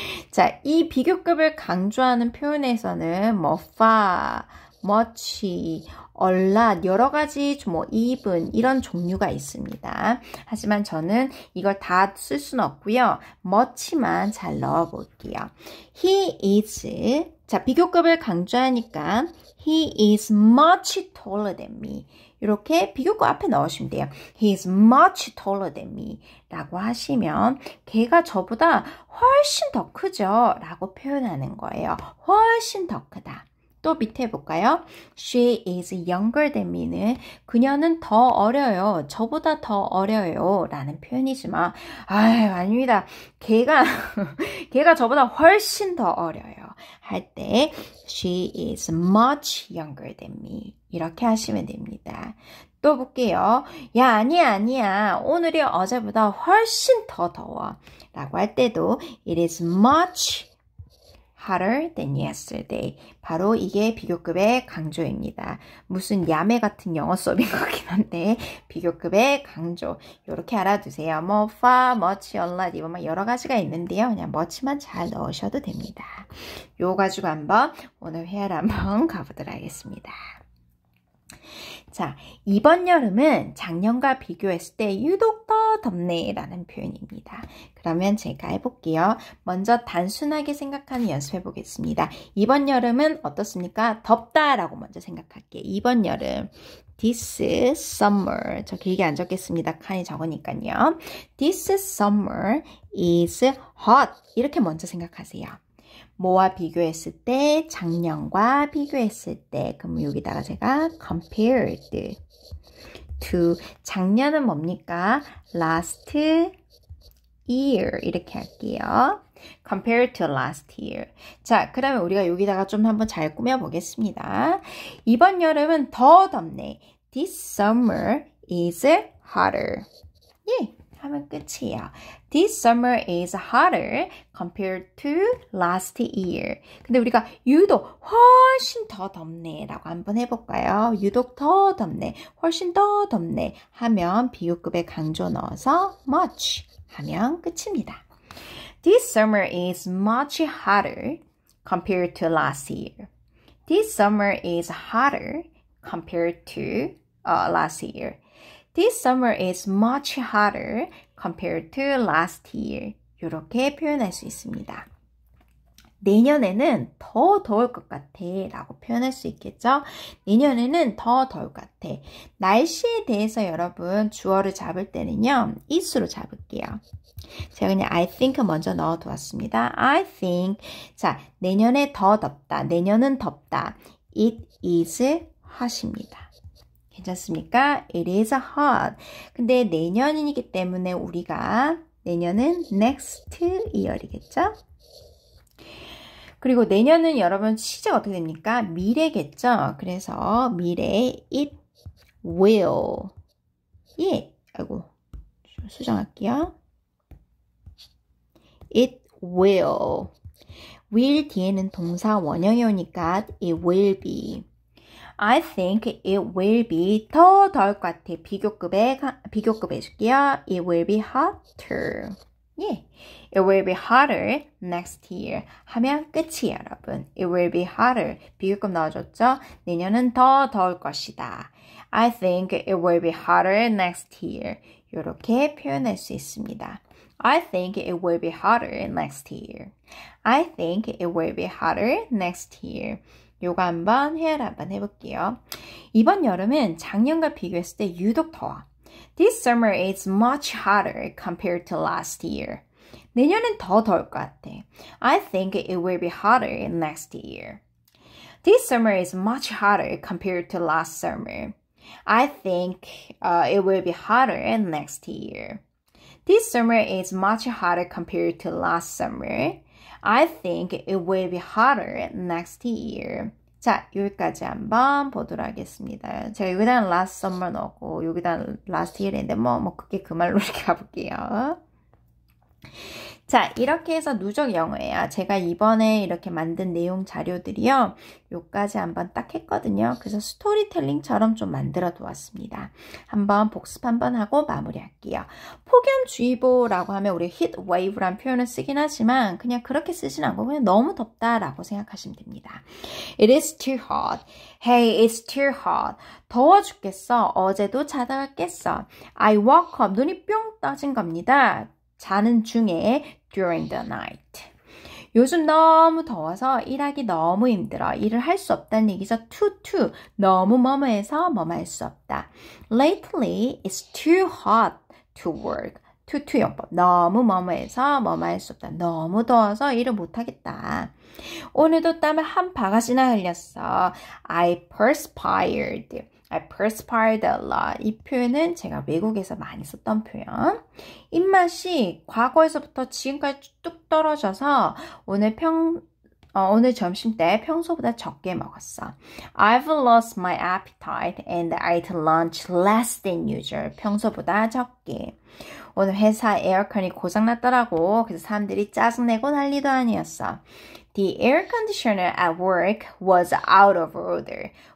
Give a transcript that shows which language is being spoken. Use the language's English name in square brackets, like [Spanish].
[Korean] 자, 이 비교급을 강조하는 표현에서는 뭐, far, much, a lot, 여러 가지 뭐 even 이런 종류가 있습니다. 하지만 저는 이걸 다 쓸 수는 없고요. much만 잘 넣어 볼게요. [English] He is, [Korean] 자, 비교급을 강조하니까 [English] he is much taller than me. [Korean] 이렇게 비교급 앞에 넣으시면 돼요. [English] He is much taller than me [Korean] 라고 하시면 걔가 저보다 훨씬 더 크죠? 라고 표현하는 거예요. 훨씬 더 크다. 또 밑에 볼까요? [English] She is younger than me는 [Korean] 그녀는 더 어려요. 저보다 더 어려요. 라는 표현이지만 아닙니다. 걔가 저보다 훨씬 더 어려요. 할 때 [English] She is much younger than me. [Korean] 이렇게 하시면 됩니다. 또 볼게요. 야, 아니야. 오늘이 어제보다 훨씬 더 더워. 라고 할 때도 [English] It is much hotter than yesterday. [Korean] 바로 이게 비교급의 강조입니다. 무슨 야매 같은 영어 수업인 것 같긴 한데 비교급의 강조. 이렇게 알아두세요. 뭐 far, much, a lot 이거 막 여러 가지가 있는데요. 그냥 much만 잘 넣으셔도 됩니다. 요거 가지고 한번 오늘 회화를 한번 가보도록 하겠습니다. 자, 이번 여름은 작년과 비교했을 때 유독 더 덥네 라는 표현입니다. 그러면 제가 해볼게요. 먼저 단순하게 생각하는 연습해 보겠습니다. 이번 여름은 어떻습니까? 덥다 라고 먼저 생각할게요. 이번 여름 [English] This summer [Korean] 저 길게 안 적겠습니다. 칸이 적으니까요. [English] This summer is hot [Korean] 이렇게 먼저 생각하세요. 뭐와 비교했을 때, 작년과 비교했을 때, 그럼 여기다가 제가 [English] compared to, [Korean] 작년은 뭡니까? [English] last year [Korean] 이렇게 할게요. [English] compared to last year. [Korean] 자, 그러면 우리가 여기다가 좀 한번 잘 꾸며보겠습니다. 이번 여름은 더 덥네. [English] This summer is hotter. [Korean] 예. 하면 끝이에요. [English] This summer is hotter compared to last year. [Korean] 근데 우리가 유독 훨씬 더 덥네 라고 한번 해볼까요? 유독 더 덥네, 훨씬 더 덥네 하면 비교급에 강조 넣어서 much 하면 끝입니다. [English] This summer is much hotter compared to last year. This summer is hotter compared to last year. This summer is much hotter compared to last year. [Korean] 이렇게 표현할 수 있습니다. 내년에는 더 더울 것 같아 라고 표현할 수 있겠죠? 내년에는 더 더울 것 같아. 날씨에 대해서 여러분 주어를 잡을 때는요. is로 잡을게요. 제가 그냥 [English] I think [Korean] 먼저 넣어두었습니다. I think. 자, 내년에 더 덥다. 내년은 덥다. [English] It is hot입니다. [Korean] 괜찮습니까? [English] It is hot. [Korean] 근데 내년이기 때문에 우리가 내년은 next year이겠죠? 그리고 내년은 여러분 시제가 어떻게 됩니까? 미래겠죠? 그래서 미래 [English] it will. [Korean] 예, 아이고 수정할게요. [English] It will. [Korean] will 뒤에는 동사 원형이 오니까 [English] it will be. I think it will be [Korean] 더 더울 것 같아. 비교급 해줄게요. [English] It will be hotter. 예, it will be hotter next year. [Korean] 하면 끝이에요, 여러분. [English] It will be hotter. [Korean] 비교급 나와줬죠? 내년은 더 더울 것이다. [English] I think it will be hotter next year. [Korean] 이렇게 표현할 수 있습니다. [English] I think it will be hotter next year. I think it will be hotter next year. [Korean] 요거 한번 회화를 한번 해볼게요. 이번 여름은 작년과 비교했을 때 유독 더워. [English] This summer is much hotter compared to last year. [Korean] 내년은 더 더울 것 같아. [English] I think it will be hotter next year. This summer is much hotter compared to last summer. I think it will be hotter next year. This summer is much hotter compared to last summer. I think it will be hotter next year. [Korean] 자, 여기까지 한번 보도록 하겠습니다. 제가 여기다 [English] last summer [Korean] 넣고 여기다 [English] last year [Korean] 인데 뭐 그게 그 말로 이렇게 가볼게요. 자, 이렇게 해서 누적 영어예요. 제가 이번에 이렇게 만든 내용 자료들이요. 요까지 한번 딱 했거든요. 그래서 스토리텔링처럼 좀 만들어 두었습니다. 한번 복습 한번 하고 마무리할게요. 폭염주의보라고 하면 우리 [English] heat wave [Korean] 라는 표현을 쓰긴 하지만 그냥 그렇게 쓰진 않고 그냥 너무 덥다라고 생각하시면 됩니다. [English] It is too hot. Hey, it's too hot. [Korean] 더워 죽겠어. 어제도 자다가 깼어. [English] I woke up. [Korean] 눈이 뿅 떠진 겁니다. 자는 중에 [English] during the night. [Korean] 요즘 너무 더워서 일하기 너무 힘들어. 일을 할 수 없다는 얘기죠. [English] too. [Korean] 너무 뭐뭐해서 뭐뭐할 수 없다. [English] Lately, it's too hot to work. [Korean] too 용법. 너무 뭐뭐해서 뭐뭐할 수 없다. 너무 더워서 일을 못하겠다. 오늘도 땀을 한 바가지나 흘렸어. [English] I perspired a lot. [Korean] 이 표현은 제가 외국에서 많이 썼던 표현. 입맛이 과거에서부터 지금까지 뚝 떨어져서 오늘 점심 때 평소보다 적게 먹었어. [English] I've lost my appetite and I ate lunch less than usual. [Korean] 평소보다 적게. 오늘 회사 에어컨이 고장났더라고. 그래서 사람들이 짜증내고 난리도 아니었어. [English] The air conditioner at work was out of order.